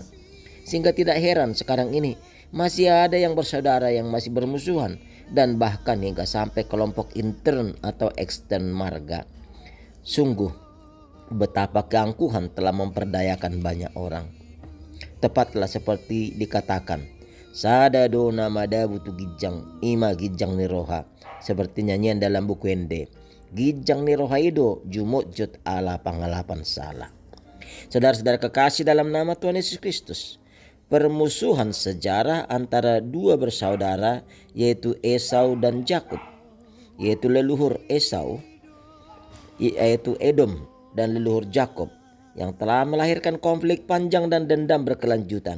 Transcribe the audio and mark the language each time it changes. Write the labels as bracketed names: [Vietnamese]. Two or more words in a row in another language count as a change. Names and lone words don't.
[Indonesian] Sehingga tidak heran sekarang ini masih ada yang bersaudara yang masih bermusuhan, dan bahkan hingga sampai kelompok intern atau ekstern marga. Sungguh betapa keangkuhan telah memperdayakan banyak orang. Tepatlah seperti dikatakan, [Batak Toba] sadado namada butu gijang ima gijang niroha, [Indonesian] seperti nyanyian dalam buku Ende, [Batak Toba] gijang niroha ido jumut jut ala pangalapan salah. [Indonesian] Saudara-saudara kekasih dalam nama Tuhan Yesus Kristus, permusuhan sejarah antara dua bersaudara yaitu Esau dan Yakub, yaitu leluhur Esau yaitu Edom dan leluhur Yakub, yang telah melahirkan konflik panjang dan dendam berkelanjutan.